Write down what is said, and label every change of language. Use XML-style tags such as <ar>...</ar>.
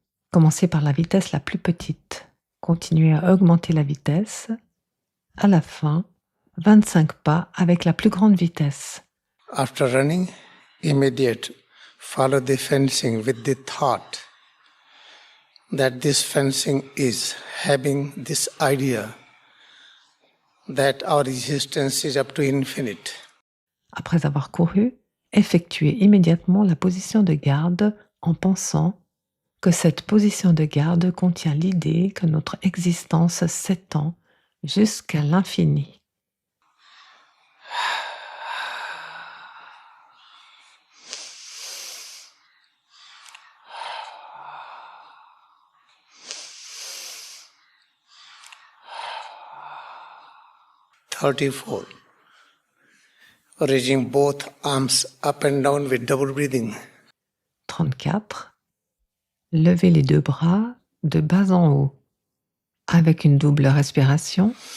<fr>Commencez par la vitesse la plus petite. Continuez à augmenter la vitesse. À la fin, 25 pas avec la plus grande vitesse.</fr> <en>After running, immediate, follow the fencing with the thought that this fencing is having this idea that our existence is up to infinite.</en> <fr>Après avoir couru, effectuez immédiatement la position de garde en pensant que cette position de garde contient l'idée que notre existence s'étend jusqu'à l'infini.</fr> <en>(34) Raising both arms up and down with double breathing.</en> <fr>34. Levez les deux bras de bas en haut avec une double respiration.</fr>